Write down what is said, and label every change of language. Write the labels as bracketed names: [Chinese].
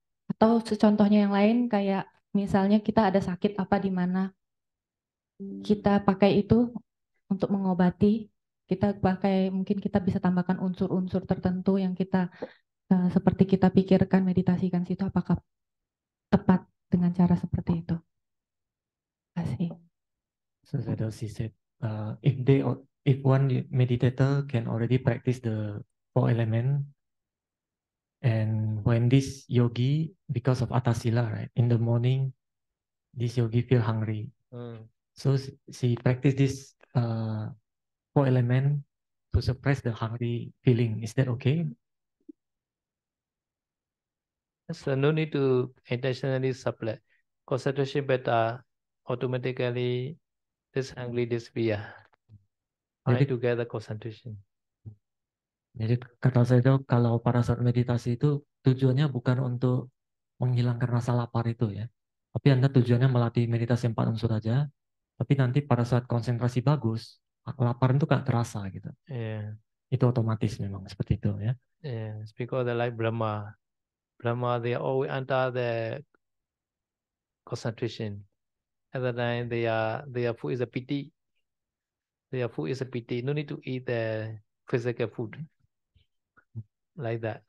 [Indonesian] Atau contohnya yang lain kayak misalnya kita ada sakit apa di mana, kita pakai itu untuk mengobati, Kita pakai, mungkin kita bisa tambahkan unsur-unsur tertentu yang kita seperti kita pikirkan meditasikan situ, apakah tepat dengan cara seperti itu? Terima kasih. [English] So she said, if one meditator can already practice the 4 element, and when this yogi, because of atasila, right, in the morning, this yogi feel hungry. So she practice this 4 element to suppress the hungry feeling. Is that okay? So no need to intentionally supply. Concentration better, automatically this hungry disappear. Find together concentration. [Indonesian] Jadi kata saya itu kalau pada saat meditasi itu tujuannya bukan untuk menghilangkan rasa lapar itu ya. Tapi Anda tujuannya melatih meditasi 4 unsur aja. Tapi nanti pada saat konsentrasi bagus, lapar itu gak terasa gitu. [English] Yeah. [Indonesian] Itu otomatis memang seperti itu ya. [English] Yeah. It's because they like Brahma. Brahma, they are always under the concentration. At the time, their food is a piti. Their food is a piti. No need to eat the physical food. Like that.